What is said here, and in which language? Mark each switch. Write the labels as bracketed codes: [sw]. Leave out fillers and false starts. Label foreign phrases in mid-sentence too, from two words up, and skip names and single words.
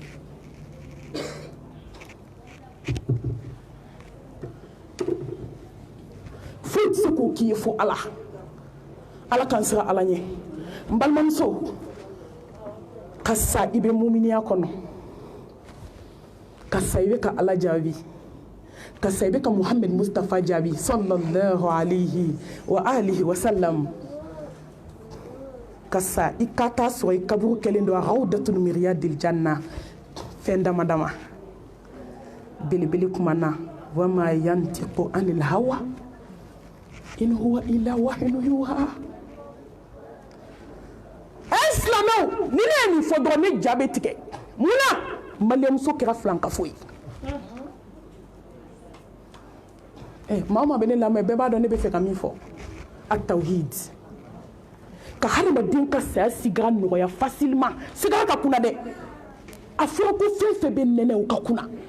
[bm] foyi tɛ se k'o k'i ye fo ala ala k'an siran ala ɲɛ n balimamuso ka sa i bɛ muminiya kɔnɔ ka sa i bɛ ka ala jaabi ka sa i bɛ ka muhammed mustafa jaabi [ar] صلى الله عليه وآله وسلم [bm] ka sa i ka taa sɔrɔ i kaburu kɛlen don [ar] روضة من رياض الجنة [bm] fɛn dama dama belebele kuma na [ar] وما ينطق عن الهوى إن هو إلا وحي يوحى [bm] silamɛw ni ne ye nin fɔ dɔrɔn ne ja bɛ tigɛ munna maliyamuso kɛra filankafo ye maa o maa bɛ ne lamɛn bɛɛ b'a dɔn ne bɛ fɛ ka min fɔ a tawhid ka hadamaden ka saya sigara nɔgɔya facilement sigara ka kunna dɛ a fɔra ko fɛn fɛn bɛ nɛnɛ o ka kunna